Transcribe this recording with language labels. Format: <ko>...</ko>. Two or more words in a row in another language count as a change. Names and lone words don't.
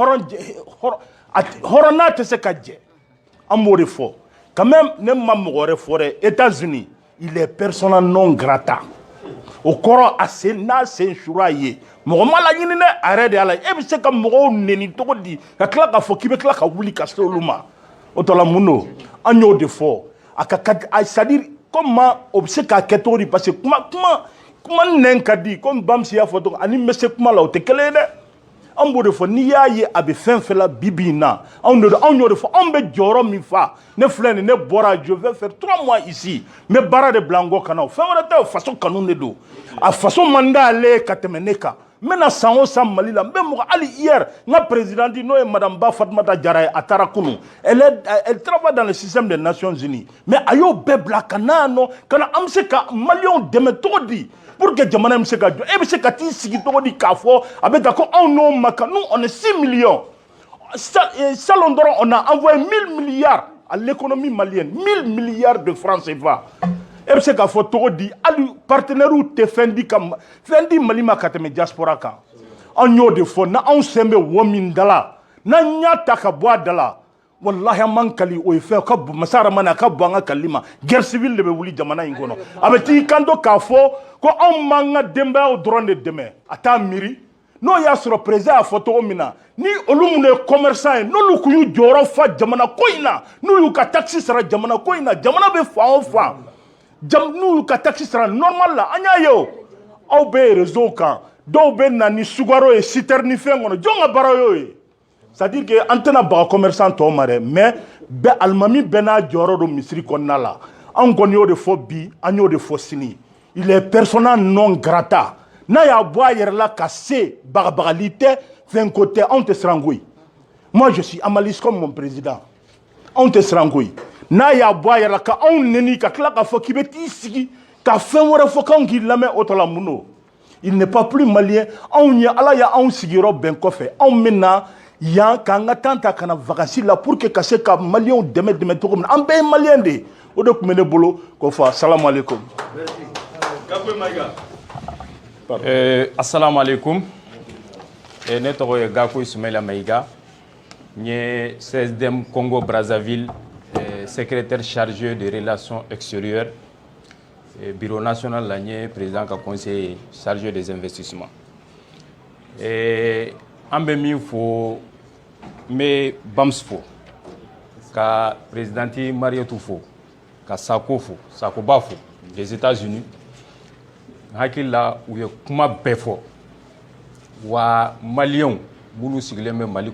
<bm>hɔrɔnna tɛ se ka jɛ an b'o de fɔ</bm> <fr>quand même</fr> <bm>ne ma mɔgɔ wɛrɛ fɔ dɛ États-Unis</bm> <fr>il est persona non grata</fr> <bm>o kɔrɔ a sen n'a sen sura ye mɔgɔ ma laɲini dɛ a yɛrɛ de y'a la e bɛ se ka mɔgɔw nɛni cogo di ka tila k'a fɔ k'i bɛ tila ka wuli ka se olu ma o tɔ la mun don an y'o de fɔ a ka</bm> <fr>c'est-à-dire comment</fr> <bm>o bɛ se k'a kɛ cogo di</bm> <fr>parce que</fr> <bm>kuma nɛn ka di comme Bamsi y'a fɔ cogo ani n bɛ se kuma la o tɛ kelen ye dɛ an b'o de fɔ n'i y'a ye a bɛ fɛn fɛn la bi in na anw y'o de fɔ anw bɛ jɔyɔrɔ min fa ne filɛ nin ne bɔra</bm> <fr>je vais faire 3 mois ici</fr> <bm>n bɛ baara de bila n kɔ ka na fɛn wɛrɛ tɛ o faso kanu de don a faso man d'ale ka tɛmɛ ne kan n bɛna san o san Mali la n bɛ mɔgɔ hali hier n ka présidente n'o ye madame Ba Fatumata Jara ye a taara kunun</bm> <fr>elle travaille dans le système des Nations Unies</fr> <bm>mais a y'o bɛɛ bila ka na yan nɔ ka na an bɛ se ka maliyɛnw dɛmɛ cogo di</bm> <fr>pour que</fr> <bm>jamana in bɛ se ka jɔ e bɛ se ka t'i sigi cogo di k'a fɔ a bɛ taa ko anw n'o ma kan</bm> <fr>nous on est 6 millions</fr> <bm>salon dɔrɔn</bm> <fr>on a envoyé 1000 milliards à l'économie malienne 1000 milliards de francs CFA</fr> <bm>e bɛ se k'a fɔ cogo di hali partenaires tɛ fɛn di Mali ma ka tɛmɛ diaspora kan an y'o de fɔ n'anw sen bɛ wo min da la n'an y'a ta ka bɔ a da la wallahi an man kali o ye fɛn ka bon masa Rahamani a ka bon an ka kali ma</bm> <fr>guerre civile</fr> <bm>de bɛ wuli jamana in kɔnɔ a bɛ t'i kanto k'a fɔ ko anw m'an ka denbayaw dɔrɔn de dɛmɛ a t'a miiri n'o y'a sɔrɔ président y'a fɔ cogo min na ni olu minnu ye commerçant ye n'olu kun y'u jɔyɔrɔ fa jamana ko in na n'u y'u ka taxe sara jamana ko in na jamana bɛ fan o fan n'u y'u ka taxe sara normal la an y'a ye o aw bɛ réseau kan dɔw bɛ na ni sukaro ye citerne ni fɛn kɔnɔ jɔn ka baara y'o ye</bm> <fr>c'est-à-dire que</fr> <bm>an tɛna baga commerçant tɔw ma dɛ mais alimami bɛɛ n'a jɔyɔrɔ don misiri kɔnɔna la an kɔni y'o de fɔ bi an y'o de fɔ sini</bm> <fr>il est persona non grata</fr> <bm>n'a y'a bɔ a yɛrɛ la ka se bagabagali tɛ fɛn ko tɛ anw tɛ siran koyi</bm> <fr>moi je suis amaliste comme mon président</fr> <bm>anw tɛ siran koyi n'a y'a bɔ a yɛrɛ la ka anw nɛni ka tila k'a fɔ k'i bɛ t'i sigi ka fɛn wɛrɛ fɔ k'anw k'i lamɛn o tɔ la mun don</bm> <fr>il n'est pas plus malien</fr> <bm>anw ye ala y'anw sigiyɔrɔ bɛn kɔfɛ anw bɛ na yan k'an ka temps ta ka na vacances la</bm> <fr>pour que</fr> <bm>ka se ka maliyɛnw dɛmɛ cogo min na an bɛɛ ye maliyɛn de ye o de tun bɛ ne bolo k'o fɔ</bm> <ar>assalamu alaikum. Assalamu alaikum.</ar> <bm>Ne tɔgɔ ye Gakou Ismaila Maïga n ye 16e Congo Brazzaville</bm> <fr>secrétaire chargé des relations extérieures bureau national</fr> <bm>la n ye président ka</bm> <fr>conseiller chargé des investissements</fr> <bm>an bɛ min fɔ n bɛ Bams fo ka présidente Mariétou fo ka Sako fo Sakoba fo</bm> <fr>des États-Unis</fr> <bm>n hakili la u ye kuma bɛɛ fɔ wa maliyɛnw minnu sigilen bɛ Mali</bm>